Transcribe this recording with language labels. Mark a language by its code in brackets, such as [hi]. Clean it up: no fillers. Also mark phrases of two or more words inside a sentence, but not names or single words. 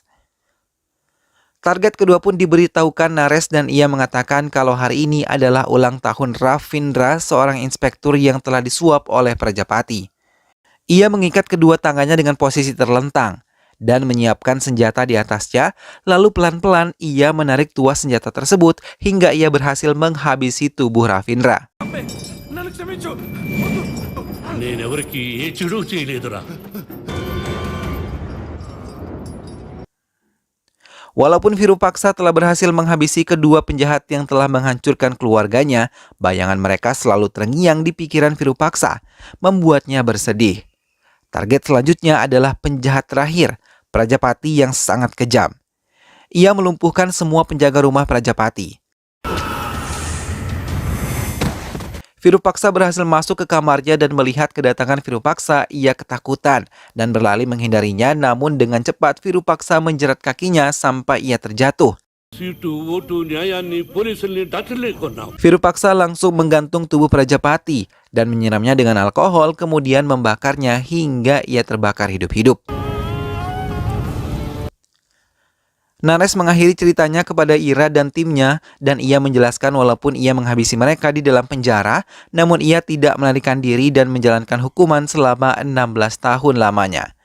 [id] Target kedua pun diberitahukan Nares dan ia mengatakan kalau hari ini adalah ulang tahun Ravindra, seorang inspektur yang telah disuap oleh Prajapati. Ia mengikat kedua tangannya dengan posisi terlentang dan menyiapkan senjata di atasnya, lalu pelan-pelan ia menarik tuas senjata tersebut hingga ia berhasil menghabisi tubuh Ravindra. [te] నేనెవరికి ఏ చెడు చేయలేదురా. [id] Walaupun Virupaksa telah berhasil menghabisi kedua penjahat yang telah menghancurkan keluarganya, bayangan mereka selalu terngiang di pikiran Virupaksa, membuatnya bersedih. Target selanjutnya adalah penjahat terakhir, Prajapati yang sangat kejam. Ia melumpuhkan semua penjaga rumah Prajapati. Virupaksa berhasil masuk ke kamarnya dan melihat kedatangan Virupaksa, ia ketakutan dan berlari menghindarinya, namun dengan cepat Virupaksa menjerat kakinya sampai ia terjatuh. [te] సీటు ఓటు న్యాయాన్ని పోలీసుల్ని డాక్టర్లే కొన్నాం. [id] Virupaksa langsung menggantung tubuh Prajapati dan menyiramnya dengan alkohol, kemudian membakarnya hingga ia terbakar hidup-hidup. Nares mengakhiri ceritanya kepada Ira dan timnya dan ia menjelaskan walaupun ia menghabisi mereka di dalam penjara, namun ia tidak melarikan diri dan menjalankan hukuman selama 16 tahun lamanya.